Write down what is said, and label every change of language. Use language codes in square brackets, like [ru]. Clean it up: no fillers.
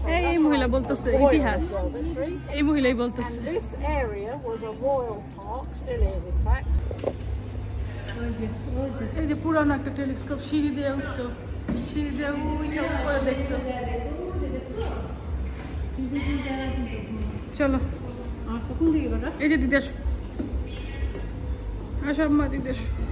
[bn] এই মহিলা বলতেছে ইতিহাস, এই মহিলাই বলতেছে। [en] And this area was a royal park, still is in fact. [bn] এই যে পুরানো একটা টেলিস্কোপ, সিঁড়ি দিয়ে উঠতো, সিঁড়ি দিয়ে উঠে উপরে দেখতো। চলো এই যে দিদি আসো, আসো আম্মা দিদি আসো।